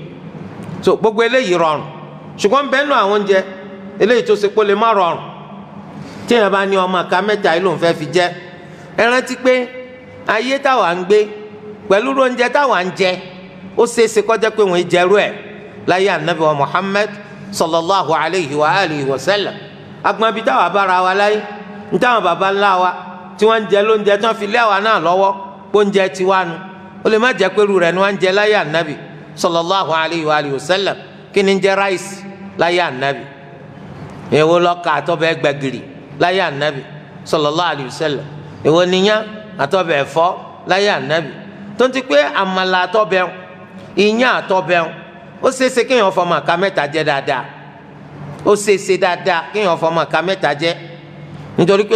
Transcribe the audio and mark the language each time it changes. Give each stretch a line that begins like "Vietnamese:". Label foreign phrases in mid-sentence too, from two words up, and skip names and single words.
Yoruba: so gbogbo eléyìí rọrùn ṣùgbọ́n bẹ́ẹ̀ nù àwọn oúnjẹ eléyìí tó ṣe pé lè má rọrùn tí èèyàn bá ní ọmọ ká mẹ́ta yìí ló ń fẹ́ fi jẹ ẹ rántí pé ayé táwa ń gbé pẹ̀lú oúnjẹ táwa ń jẹ ó ṣeéṣe kọjá pé wọ́n jẹ́rú ẹ̀ láyé anabi wa Muhammad
Arabic: صلى الله عليه وآله وسلم
Yoruba: agbọn bíi táwa bára wa láyé ní táwọn baba ńlá wa tí wọ́n ń jẹ lóúnjẹ tí wọ́n fi lé àwa náà lọ́wọ́ oúnjẹ tiwa nu ó lè má jẹ́ pé irú rẹ̀ ni wọ́n ń jẹ láyé anabi
Arabic: صلى الله عليه وآله وسلم
Yoruba: kí ni ń jẹ ráìsì láyé anabi èwo lọ́ka àtọ́bẹ̀ gbẹ̀gìrì láyé anabi
Arabic: صلى الله عليه وسلم
Yoruba: èwo níyàn àtọ́bẹ̀ ẹ̀fọ́ láyé anabi tó ń ti pé àmàlà àtọ́bẹ̀ ìyàn àtọ́bẹ̀ ó ṣeéṣe kéèyàn fọmọ àká mẹ́ta jẹ dáadáa ó ṣeéṣe dáadáa kéèyàn fọmọ àká mẹ́ta jẹ nítorí pé